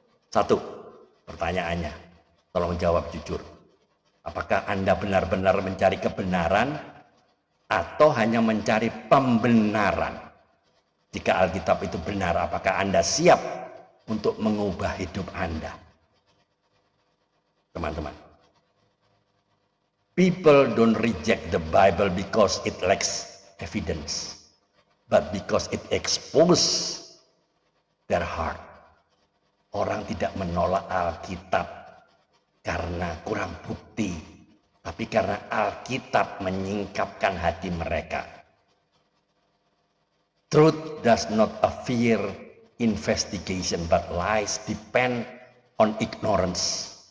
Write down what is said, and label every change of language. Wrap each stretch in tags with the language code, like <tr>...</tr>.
<id>Satu, pertanyaannya, tolong jawab jujur. Apakah Anda benar-benar mencari kebenaran atau hanya mencari pembenaran? Jika Alkitab itu benar, apakah Anda siap untuk mengubah hidup Anda? Teman-teman,</id> <en>people don't reject the Bible because it lacks evidence, but because it exposes their heart.</en> <id>Orang tidak menolak Alkitab karena kurang bukti, tapi karena Alkitab menyingkapkan hati mereka.</id> <en>Truth does not fear investigation, but lies depend on ignorance.</en>